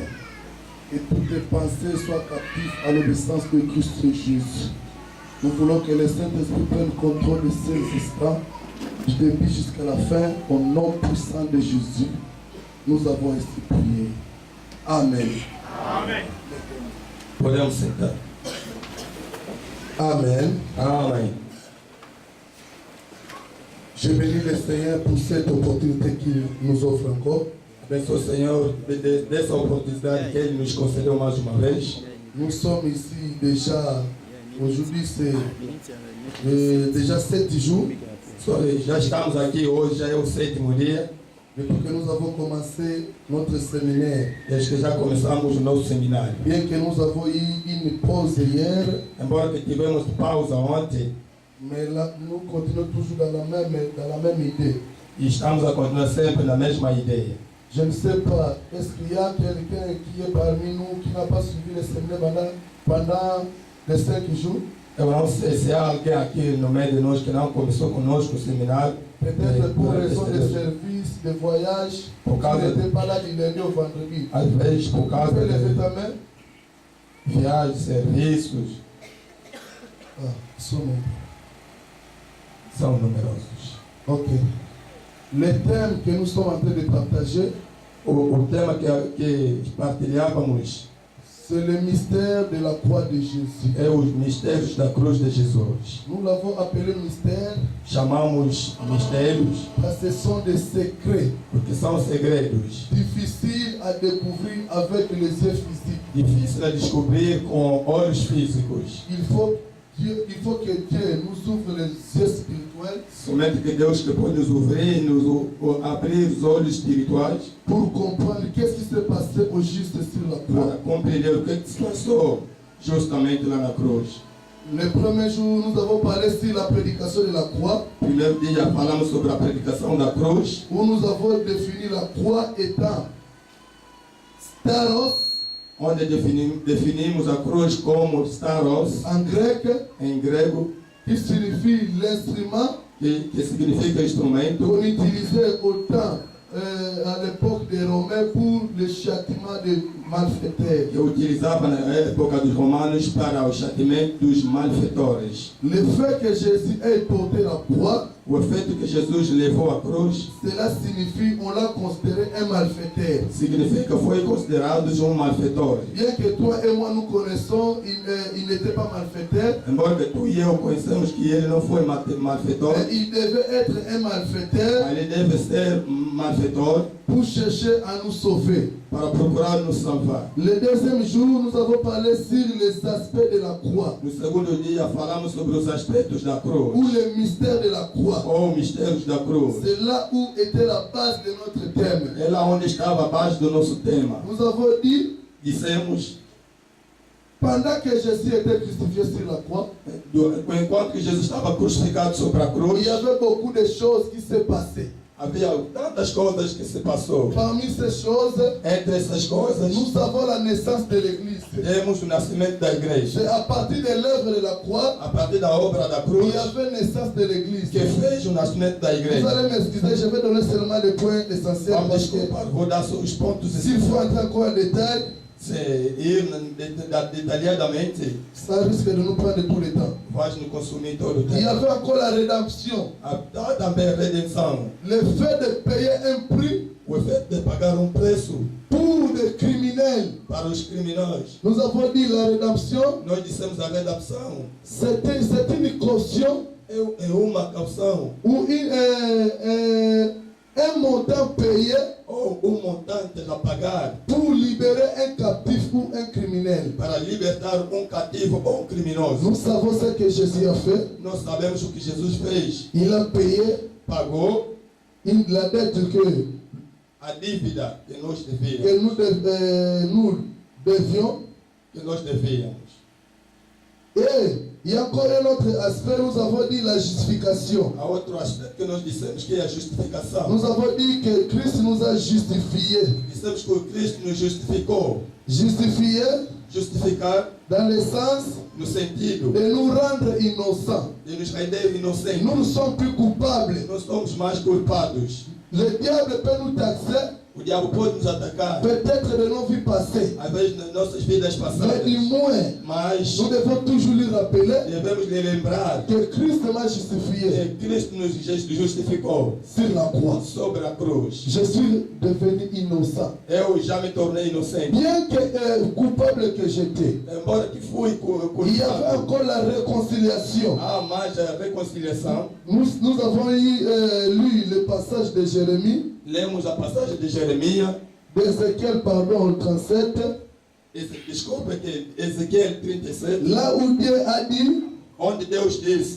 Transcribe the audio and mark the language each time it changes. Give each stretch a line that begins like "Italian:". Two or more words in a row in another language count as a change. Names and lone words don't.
French: Et toutes tes pensées soient captives à l'obéissance de Christ Jésus. Nous voulons que le Saint-Esprit prenne contrôle de ces instants, du début jusqu'à la fin, au nom puissant de Jésus. Nous avons ainsi prié. Amen. Amen.
Portuguese: Podemos sentar.
French: Amen. Amen. Je bénis le Seigneur pour cette opportunité qu'il nous offre encore.
Portuguese: Abençoe o Senhor dessa oportunidade que Ele nos concedeu mais uma vez.
French: Nous sommes ici déjà, aujourd'hui c'est déjà 7 jours.
Portuguese: Já estamos aqui hoje, já é o 7º dia.
French: Depuis que nous avons commencé notre séminaire.
Portuguese: Desde que já começamos o nosso seminário.
French: Bien que nous avons eu une pause hier.
Portuguese: Embora que tivemos pausa ontem.
French: Mais là, nous continuons toujours dans la même idée.
Portuguese: E estamos a continuar sempre na mesma ideia.
French: Je ne sais pas, est-ce qu'il y a quelqu'un qui est parmi nous qui n'a pas suivi le séminaire pendant les 5 jours?
Portuguese: Eu não sei se há alguém aqui no meio de nós que não começou conosco o seminário.
French: Peut-être pour raison de service, de voyage, Pour cause tu n'étais pas là du lundi au vendredi.
Portuguese: Às vezes, por
French: Tu
Portuguese: causa
French: peux lever
Portuguese: de
French: ta main?
Portuguese: viagens, serviços,
French: Ah, sommet.
Portuguese: são numerosos. Ok.
French: Le thème que nous sommes en train de partager,
Portuguese: O tema que partilhávamos
French: c'est le mystère de la croix de Jésus.
Portuguese: é os mistérios da cruz de Jesus.
French: Nous l'avons appelé mystère
Portuguese: Chamamos mistérios
French: parce que ce sont des secrets
Portuguese: porque são segredos
French: difficiles à découvrir avec les yeux physiques.
Portuguese: difíceis a descobrir com olhos físicos.
French: Il faut que Dieu nous ouvre les yeux spirituels
Portuguese: Somente que Deus que pode nos ouvir, abrir os olhos espirituais
French: pour comprendre qu'est-ce qui s'est passé au juste sur la croix.
Portuguese: para compreender o que se passou justamente lá na cruz.
French: Le premier jour, nous avons parlé sur la prédication de la croix,
Portuguese: Primeiro dia falamos sobre a predicação da cruz,
French: où nous avons défini la croix étant staros
Portuguese: onde definimos a cruz como staros,
French: en grec,
Portuguese: em grego,
French: qui signifie l'instrument
Portuguese: que significa instrumento,
French: qu'on utilisait au temps, à l'époque des Romains pour le châtiment des malfaiteurs.
Portuguese: que utilizava na época dos romanos para o châtiment dos malfeitores.
French: Le fait que Jésus ait porté la croix,
Portuguese: O efeito que Jesus levou à cruz
French: cela signifie on l'a considéré un malfaiteur.
Portuguese: significa que foi considerado malfeitor.
French: Bien que toi et moi nous connaissons, il n'était pas malfaiteur,
Portuguese: Embora que tu e eu conhecemos que ele não foi malfeitor,
French: mais il devait être un malfaiteur
Portuguese: ele deve ser malfeitor
French: pour chercher à nous sauver.
Portuguese: para procurar nos salvar.
French: Le deuxième jour, nous avons parlé sur les aspects de la croix,
Portuguese: No segundo dia falamos sobre os aspectos da cruz,
French: ou le mystère de la croix.
Portuguese: ou mistérios da cruz.
French: C'est là où était la base de notre thème.
Portuguese: É lá onde estava a base do nosso tema.
French: Nous avons dit,
Portuguese: Dissemos,
French: pendant que Jésus était crucifié sur la croix,
Portuguese: enquanto que Jesus estava crucificado sobre a
French: il
Portuguese: cruz,
French: y avait beaucoup de choses qui se passaient.
Portuguese: havia tantas coisas que se passou.
French: Parmi ces choses,
Portuguese: Entre essas coisas,
French: nous avons la naissance de l'Église.
Portuguese: temos o nascimento da igreja.
French: C'est à partir de l'œuvre de la croix,
Portuguese: A partir da obra da
French: il
Portuguese: cruz,
French: y avait naissance de l'Église.
Portuguese: que fez o nascimento da
French: Vous
Portuguese: igreja.
French: allez m'excuser, je vais donner seulement des points essentiels
Portuguese: Vamos
French: parce que
Portuguese: desculpar, vou dar só os pontos
French: s'il faut entrer encore en détail,
Portuguese: se ir detalhadamente,
French: ça risque de nous prendre tout le temps.
Portuguese: vai nos consumir todo o
French: Il y
Portuguese: tempo.
French: avait encore la rédemption.
Portuguese: Há também a redenção,
French: Le fait de payer un prix
Portuguese: o efeito de pagar preço
French: pour des criminels.
Portuguese: para os criminosos.
French: Nous avons dit la rédemption,
Portuguese: Nós dissemos a redenção
French: c'est une caution
Portuguese: é uma calção
French: ou un montant payé
Portuguese: ou montante a pagar
French: pour libérer un captif ou un criminel.
Portuguese: para libertar cativo ou criminoso.
French: Nous savons ce que Jésus a fait.
Portuguese: Nós sabemos o que Jesus fez.
French: Il a payé
Portuguese: Pagou
French: la dette que
Portuguese: a dívida que nós devíamos.
French: nous devions.
Portuguese: Que nós devíamos.
French: Et il y a encore un autre aspect, nous avons dit la justification.
Portuguese: Há outro aspecto que nós dissemos que é a justificação.
French: Nous avons dit que Christ nous a justifiés.
Portuguese: Dissemos que o Cristo nos justificou.
French: Justifiés
Portuguese: Justificar
French: dans le sens
Portuguese: no sentido
French: de nous rendre innocents.
Portuguese: de nos render inocentes.
French: Nous ne sommes plus coupables.
Portuguese: Nós somos mais culpados.
French: Le diable peut nous taxer,
Portuguese: O diabo pode nos atacar,
French: peut-être de nos vies passées.
Portuguese: às vezes nas nossas vidas
French: Mais
Portuguese: passadas.
French: du moins,
Portuguese: Mas
French: nous devons toujours lui rappeler
Portuguese: devemos lhe lembrar
French: que Christ m'a justifié
Portuguese: que Cristo nos justificou
French: sur la croix.
Portuguese: sobre a cruz.
French: Je suis devenu innocent.
Portuguese: Eu já me tornei inocente.
French: Bien que coupable que j'étais,
Portuguese: Embora que fui
French: il y avait
Portuguese: culpado,
French: encore la réconciliation.
Portuguese: há mais a reconciliação.
French: Nous avons lu le passage de Jérémie,
Portuguese: Lemos a passagem de Jeremias,
French: d'Ézéchiel, pardon, 37,
Portuguese: desculpa, que Ezequiel 37,
French: là où Dieu a dit,
Portuguese: onde Deus diz,